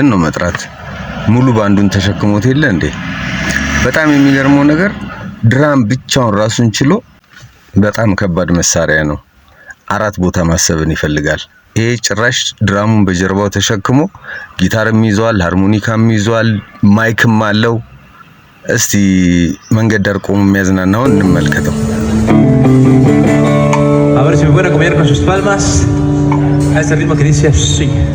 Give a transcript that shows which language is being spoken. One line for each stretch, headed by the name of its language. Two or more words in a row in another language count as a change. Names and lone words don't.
Amharic: ነው መጥራት ሙሉ ባንዱን ተሸክሞት የለ እንዴ በጣም የሚገርመው ነገር ድራም ብቻውን ራሱን ችሎ በጣም ከባድ መሳሪያ ነው 4 ቦታ ማሰብን ይፈልጋል ይሄ ጭራሽ ድራሙን በጀርባው ተሸክሞ ጊታርም ይዟል ሃርሞኒካም ይዟል ማይክም አለው እስቲ መንገድ ዳር ቆሞ የሚያዝናናው እንመልከተው
Spanish: A ver si me pueden acompañar con sus palmas a este ritmo que dice así